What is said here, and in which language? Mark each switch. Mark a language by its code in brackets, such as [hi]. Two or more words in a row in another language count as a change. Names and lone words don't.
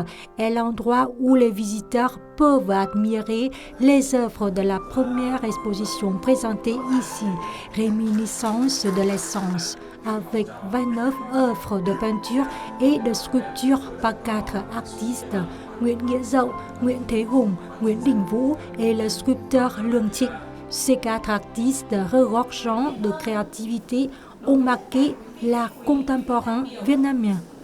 [fr] est l'endroit où les visiteurs peuvent admirer les œuvres de la première exposition présentée ici, Réminiscence de l'essence, avec 29 œuvres de peinture et de sculpture par 4 artistes, Nguyễn Nghĩa Dậu, Nguyễn Thế Hùng, Nguyễn Đình Vũ et le sculpteur Lương Trịnh. Ces 4 artistes regorgeants de créativité ont marqué l'art contemporain vietnamien.